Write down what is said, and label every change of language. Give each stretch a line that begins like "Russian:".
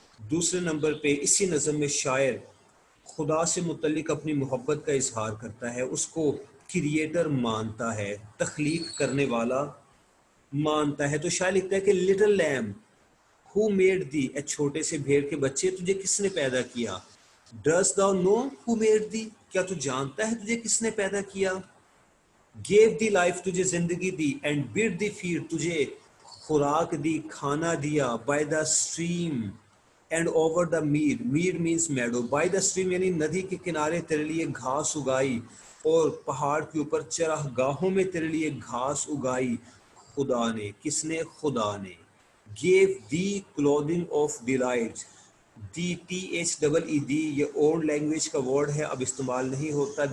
Urdu: دوسرے نمبر پہ اسی نظم میں شاعر خدا سے متعلق اپنی محبت کا اظہار کرتا ہے, اس کو کریٹر مانتا ہے, تخلیق کرنے والا مانتا ہے. تو شاعر لکھتا ہے کہ little lamb
English: who made thee,
Urdu: اے چھوٹے سے بھیڑ کے بچے, تجھے کس نے پیدا کیا.
English: dost thou know who made thee,
Urdu: کیا تو جانتا ہے تجھے کس نے پیدا کیا.
English: gave thee life,
Urdu: تجھے زندگی دی.
English: and bid thee feed,
Urdu: تجھے خوراک دی, کھانا دیا.
English: by the stream and over the mead means meadow. by the stream
Urdu: یعنی ندی کے کنارے تیرے لیے گھاس اگائی, اور پہاڑ کے اوپر چراہ گاہوں میں تیرے لیے گھاس اگائی. خدا نے, کس نے, خدا نے.
English: gave thee clothing of delight,
Urdu: the THEE, یہ اولڈ لینگویج کا ورڈ ہے, اب استعمال نہیں ہوتا.